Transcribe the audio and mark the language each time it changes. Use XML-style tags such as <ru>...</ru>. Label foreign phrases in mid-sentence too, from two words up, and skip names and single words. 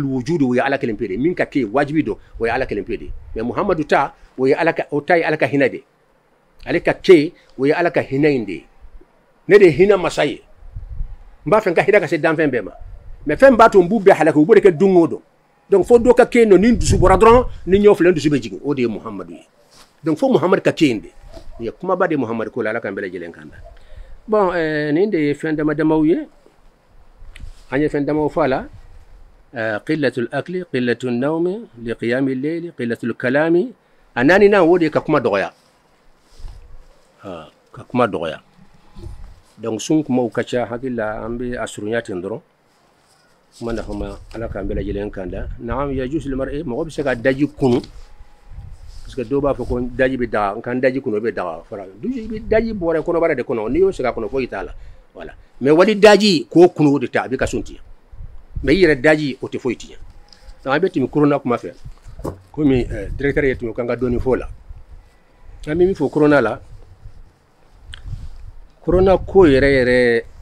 <bm>wujudu o ye ala kelen pe de min ka kɛ wajibi don o ye ala kelen pe de mais muhamadu ta o ye ala ka o ta ye ala ka hinɛ de ale ka kɛ o ye ala ka hinɛ in de ye ne de ye hinɛ masa ye n b'a fɛ n ka hinɛ ka se danfɛn bɛɛ ma mais fɛn b'a to n b'u bɛɛ halaki u b'o de kɛ don o don donc fo dɔ ka kɛ yen nɔ ni dusu bɔra dɔrɔn ni ɲɔ filɛ n dusu bɛ jigin o de ye muhamadu ye donc fo muhamadu ka kɛ yen de nin ye kumaba de muhamadu ko la ala k'an bɛɛ lajɛlen kan da bon nin de ye fɛn dama damaw ye an ye fɛn damaw fɔ a la</bm> <ar>قلة الأكل قلة النوم لقيام الليل قلة الكلام</ar> <bm>a naaninan o de ye ka kuma dɔgɔya ka kuma dɔgɔya donc sun kumaw ka ca hakili la an bɛ a surunya ten dɔrɔn kuma nafa ma ala k'an bɛɛ lajɛlen kan da naam</bm> <ar>يجوز للمرء</ar> <bm>mɔgɔ bɛ se ka daji kunu</bm> <fr>parce que</fr> <bm>dɔw b'a fɔ ko daji bɛ daga n kan daji kunu o bɛ daga fara i bɛ daji bɔrɛ kɔnɔbara de kɔnɔ n'i y'o segin a kɔnɔ foyi t'a la voilà mais wali daji k'o kunu o de ta a bɛ ka sun tiɲɛ mais i yɛrɛ daji o tɛ foyi tiɲɛ donc an bɛ tɛmɛ corona kuma fɛ komi directeur ye tɛmɛ kan ka dɔɔni fɔ o la an bɛ min fɔ corona la corona ko yɛrɛ yɛrɛ</bm>